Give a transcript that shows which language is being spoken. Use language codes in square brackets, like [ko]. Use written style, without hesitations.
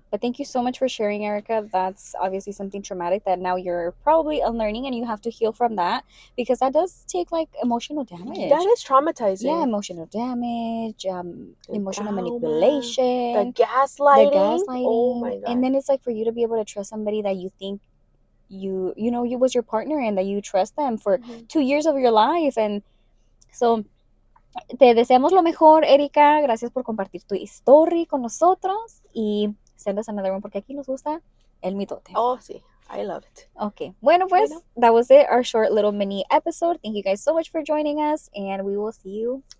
[en] But thank you so much for sharing, Erica. That's obviously something traumatic that now you're probably unlearning and you have to heal from that because that does take like emotional damage. That is traumatizing. Yeah, emotional damage, emotional trauma, manipulation, the gaslighting. the gaslighting. Oh my God. And then it's like for you to be able to trust somebody that you think you know you was your partner and that you trust them for 2 years of your life. And so [es] te deseamos lo mejor, Erika. Gracias por compartir tu historia con nosotros y [en] send us another one [es] porque aquí nos gusta el mitote. [en] Oh, sí. I love it. Okay. [es] Bueno, pues, [en] that was it. Our short little mini episode. Thank you guys so much for joining us, and we will see you